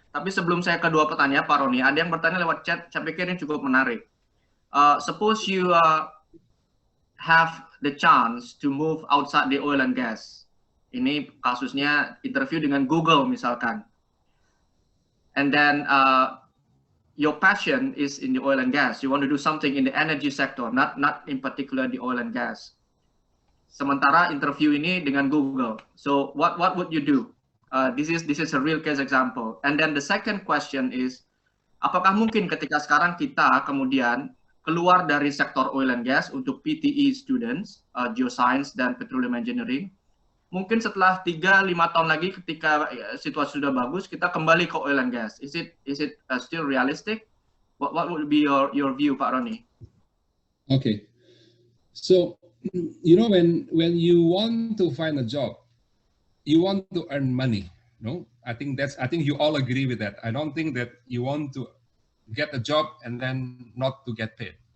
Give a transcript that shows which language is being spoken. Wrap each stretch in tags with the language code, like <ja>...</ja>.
<id>Tapi sebelum saya ke dua pertanyaan Pak Roni, ada yang bertanya lewat chat, saya pikir ini cukup menarik.</id> <en>Suppose you have the chance to move outside the oil and gas.</en> <id>Ini kasusnya interview dengan Google misalkan.</id> <en>And then your passion is in the oil and gas. You want to do something in the energy sector, not in particular the oil and gas.</en> <id>Sementara interview ini dengan Google.</id> <en>So what would you do? This is a real case example. And then the second question is,</en> <id>apakah mungkin ketika sekarang kita kemudian keluar dari sektor oil and gas untuk PTE students, geoscience dan petroleum engineering. Mungkin setelah 3-5 tahun lagi ketika situasi sudah bagus, kita kembali ke oil and gas.</id> <en>Is it still realistic? What would be your view, Pak Roni? Okay, so you know, when you want to find a job, you want to earn money. No, I think you all agree with that. I don't think that you want to get a job and then not to get paid.</en>